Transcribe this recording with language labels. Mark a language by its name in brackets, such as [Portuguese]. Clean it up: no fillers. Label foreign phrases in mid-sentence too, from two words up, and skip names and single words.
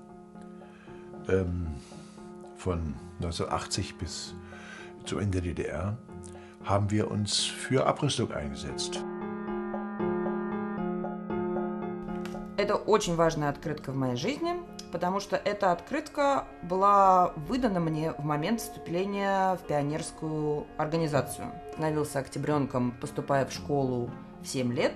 [German] von 1980 bis zum Ende der DDR haben wir uns für Abrüstung eingesetzt. [Russian] Это очень важная открытка в моей жизни, потому что эта открытка была выдана мне в момент вступления в пионерскую организацию. Становился октябренком, поступая в школу в 7 лет.